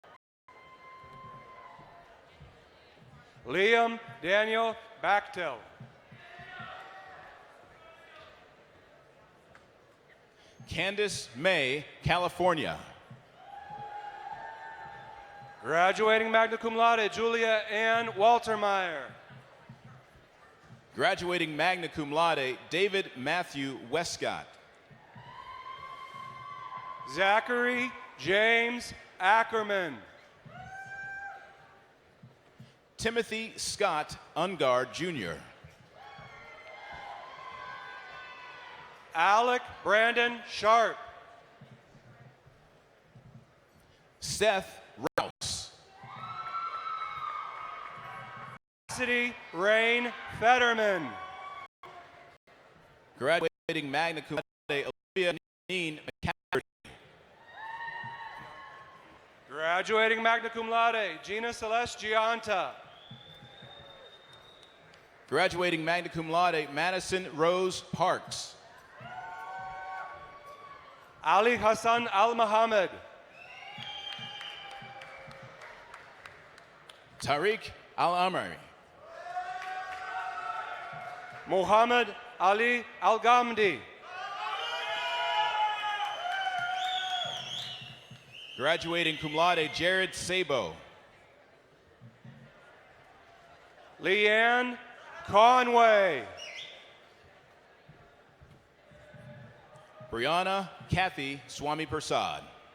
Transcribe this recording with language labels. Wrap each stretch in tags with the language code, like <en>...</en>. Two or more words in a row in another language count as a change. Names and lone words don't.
<en>Liam Daniel Bachtel. Candace May, California. Graduating magna cum laude, Julia Ann Waltermeyer. Graduating magna cum laude, David Matthew Westcott. Zachary James Ackerman. Timothy Scott Ungard, Jr. Alec Brandon Sharp. Seth Rouse. Cassidy Rain Fetterman. Graduating magna cum laude, Olivia Neen McCafferty. Graduating magna cum laude, Gina Celeste Gianta. Graduating magna cum laude, Madison Rose Parks. Ali Hassan Al Muhammad. Tariq Al-Amari. Muhammad Ali Al Ghamdi. Graduating cum laude, Jared Sabo. Leanne Conway. Brianna Kathy Swami Prasad.</en>